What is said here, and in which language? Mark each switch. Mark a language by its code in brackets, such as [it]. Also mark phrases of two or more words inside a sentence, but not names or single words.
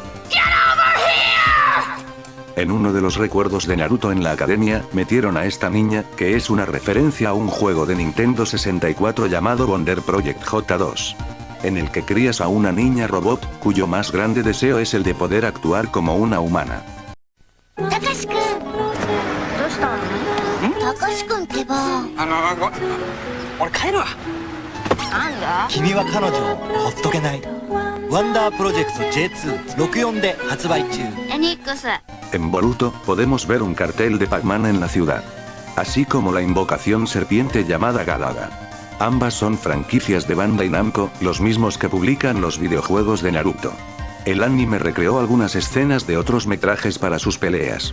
[es] En uno de los recuerdos de Naruto en la academia, metieron a esta niña, que es una referencia a un juego de Nintendo 64 llamado Wonder Project J2. En el que crías a una niña robot, cuyo más grande deseo es el de poder actuar como una humana. [ja] Takashi-kun. 明石君ってば。俺帰るわ。なんだ？君は彼女をほっとけない。ワンダープロジェクト J264 で発売中。エニックス。 [es] En Boruto, podemos ver un cartel de Pac-Man en la ciudad. Así como la invocación serpiente llamada Galaga. Ambas son franquicias de Bandai Namco, los mismos que publican los videojuegos de Naruto. El anime recreó algunas escenas de otros metrajes para sus peleas.